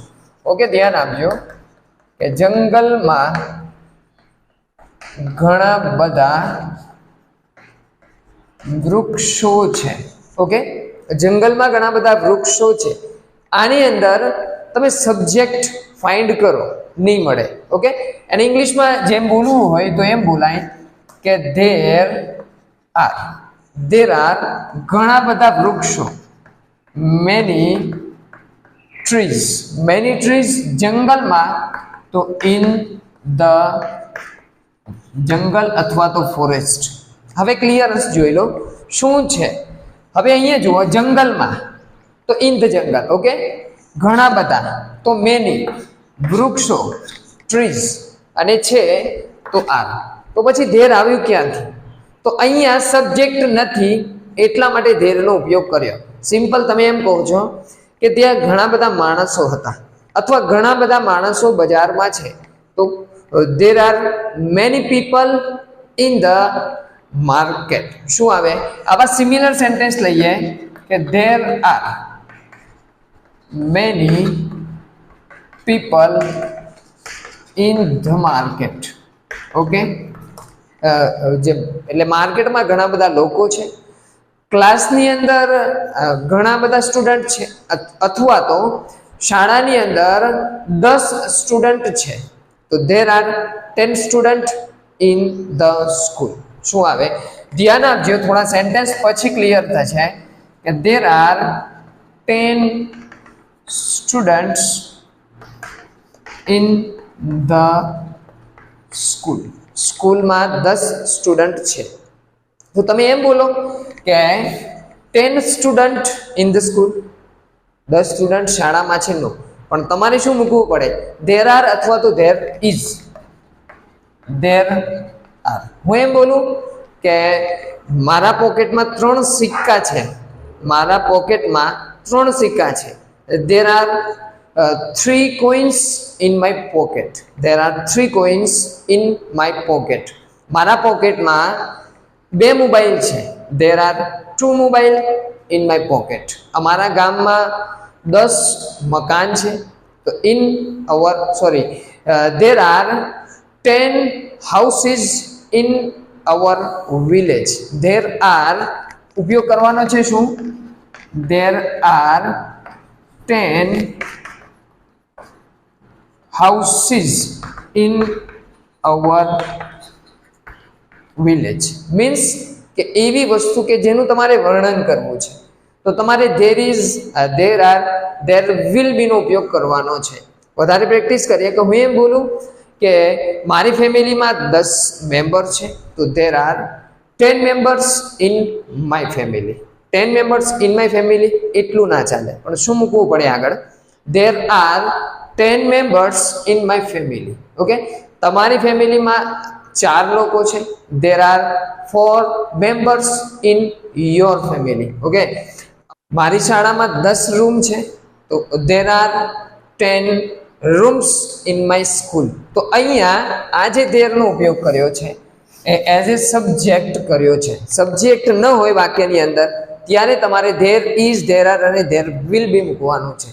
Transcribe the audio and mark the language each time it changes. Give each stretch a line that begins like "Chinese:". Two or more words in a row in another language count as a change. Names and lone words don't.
Gujarati: ઓકે, ધ્યાન આપજો કે જંગલમાં ઘણા બધા વૃક્ષો છે. ઓકે, જંગલમાં ઘણા બધા વૃક્ષો છે. આની અંદર તમે
English: subject find
Gujarati: કરો, નહીં મળે. ઓકે, અને ઇંગ્લિશમાં જેમ બોલવું હોય તો એમ બોલાય કે
English: there are
Gujarati: ઘણા બધા વૃક્ષો,
English: many trees
Gujarati: જંગલમાં, તો
English: in the
Gujarati: જંગલ અથવા તો ફોરેસ્ટ. હવે ક્લિયરન્સ જોઈ લો શું છે. હવે અહીંયા જુઓ, જંગલમાં તો
English: in the
Gujarati: જંગલ. ઓકે, ઘણા બધા તો many, વૃક્ષો trees, અને છે તો are. તો પછી there આવ્યું ક્યાંથી? તો અહીંયા સબ્જેક્ટ નથી એટલા માટે ધેરનો ઉપયોગ કર્યો. સિમ્પલ તમે એમ કહો છો કે ત્યાં ઘણા બધા માણસો હતા અથવા ઘણા બધા માણસો બજારમાં છે, તો
English: there are many people in the market.
Gujarati: શું આવે? આવા સિમિલર સેન્ટેન્સ લઈએ કે
English: there are many people in the market.
Gujarati: ઓકે, એટલે માર્કેટમાં ઘણા બધા લોકો છે, ક્લાસની અંદર ઘણા બધા સ્ટુડન્ટ છે, અથવા તો શાળાની અંદર 10 સ્ટુડન્ટ છે, તો
English: there are 10 student in the school.
Gujarati: શું આવે? ધ્યાન આપજો, થોડા સેન્ટેન્સ પછી ક્લિયર થશે કે
English: there are 10 students in the school.
Gujarati: સ્કૂલમાં 10 સ્ટુડન્ટ છે, તો તમે એમ બોલો કે
English: 10 student in the school,
Gujarati: 10 સ્ટુડન્ટ શાળામાં છે. નો, પણ તમારે શું મૂકવું પડે?
English: there are
Gujarati: અથવા તો
English: there is. there are.
Gujarati: હું એમ બોલું કે મારા પોકેટમાં 3 સિક્કા છે, મારા પોકેટમાં 3 સિક્કા છે.
English: there are 3 coins in my pocket. there are 3 coins in my pocket.
Gujarati: મારા પોકેટમાં 2 મોબાઈલ છે.
English: there are 2 મોબાઈલ in my pocket.
Gujarati: અમારા ગામમાં 10 મકાન છે, તો
English: there are 10 houses in our village. there are
Gujarati: ઉપયોગ કરવાનો છે શું?
English: there are 10 houses in our village.
Gujarati: મીન્સ કે એવી વસ્તુ કે જેનું તમારે વર્ણન કરવું છે, તો તમારે
English: there is, there are, there will be
Gujarati: નો ઉપયોગ કરવાનો છે. વધારે પ્રેક્ટિસ કરીએ કે હું એમ બોલું કે મારી ફેમિલીમાં 10 મેમ્બર છે, તો
English: there are 10 members in my family. 10 members in my family
Gujarati: એટલું ના ચાલે, પણ શું મૂકવું પડે આગળ?
English: there are 10 members in my family.
Gujarati: ઓકે, તમારી ફેમિલીમાં 4 લોકો છે,
English: there are 4 members in your family.
Gujarati: ઓકે, મારી શાળામાં 10 રૂમ છે, તો
English: there are 10 rooms in my school.
Gujarati: તો અહીંયા આ જે there નો ઉપયોગ કર્યો છે એ
English: as a subject
Gujarati: કર્યો છે. સબ્જેક્ટ ન હોય વાક્યની અંદર ત્યારે તમારે
English: there is, there are
Gujarati: અને
English: there will be
Gujarati: મૂકવાનું છે.